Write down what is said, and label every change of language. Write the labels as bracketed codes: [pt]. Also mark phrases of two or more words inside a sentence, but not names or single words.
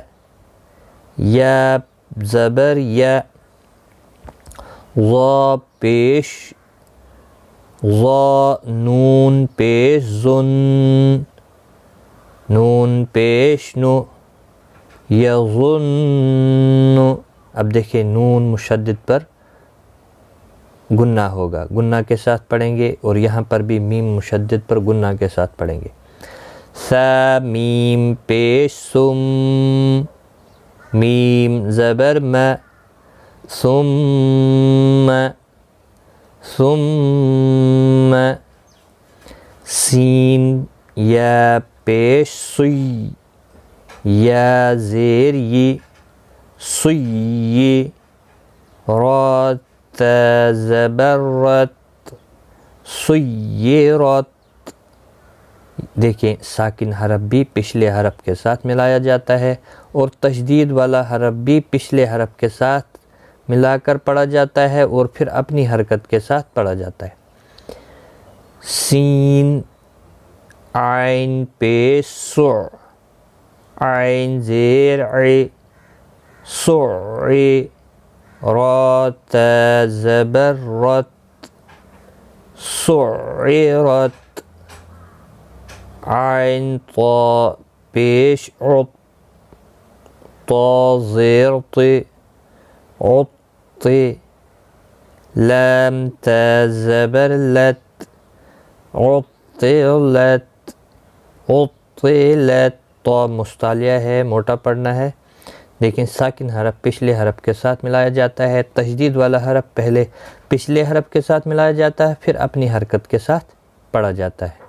[ur] یا زبر یا، ظا پیش ظا، نون پیش ظن، نون پیش نو، یظن، اب دیکھیں نون مشدد پر گنہ ہوگا، گنہ کے ساتھ پڑھیں گے، اور یہاں پر بھی میم مشدد پر گنہ کے ساتھ پڑھیں گے۔ ثا میم پیش سم، میم زبر ما، ثم، ثم، سین یا پیش سی، یا زیر ی، سی، را تا زبر رت، سیرت، دیکھیں ساکن حرف بھی پچھلے حرف کے ساتھ ملایا جاتا ہے، اور تشدید والا حرف بھی پچھلے حرف کے ساتھ ملا کر پڑھا جاتا ہے، اور پھر اپنی حرکت کے ساتھ پڑھا جاتا ہے۔ سین عین پیش سع، عین زیر ع، سع، را تا زبر رت، سعرت، عین طا پیش عط، طا زیر ط، عط، لام تا زبر لت، عطلت، عطلت، طا مستعلیہ ہے، موٹا پڑھنا ہے، لیکن ساکن حرف پچھلے حرف کے ساتھ ملایا جاتا ہے، تشدید والا حرف پہلے پچھلے حرف کے ساتھ ملایا جاتا ہے، پھر اپنی حرکت کے ساتھ پڑھا جاتا ہے۔